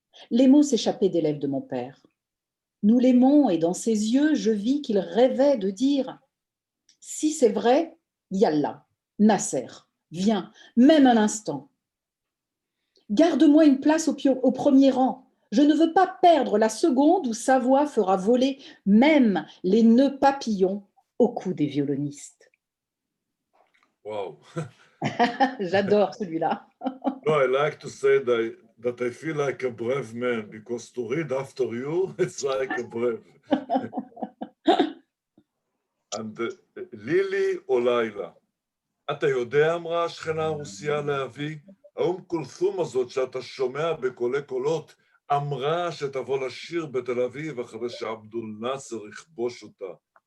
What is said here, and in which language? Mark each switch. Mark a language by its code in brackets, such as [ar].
[fr] Les mots s'échappaient des lèvres de mon père. Nous l'aimons et dans ses yeux, je vis qu'il rêvait de dire « Si c'est vrai, Yallah, Nasser, viens, même un instant. Garde-moi une place au premier rang. Je ne veux pas perdre la seconde où sa voix fera voler même les nœuds papillons au cou des violonistes. » [en] Wow. [fr] J'adore celui-là. [en] No, I like to say that I feel like a brave man, because to read after you, it's like a brave. And [he] לילי או לילה, אתה יודע, אמרה השכנה הרוסיה לאבי, האום כולתום הזאת שאתה שומע בקולי קולות, אמרה שתבוא לשיר בתל אביב אחרי שעבדול נאצר יכבוש אותה.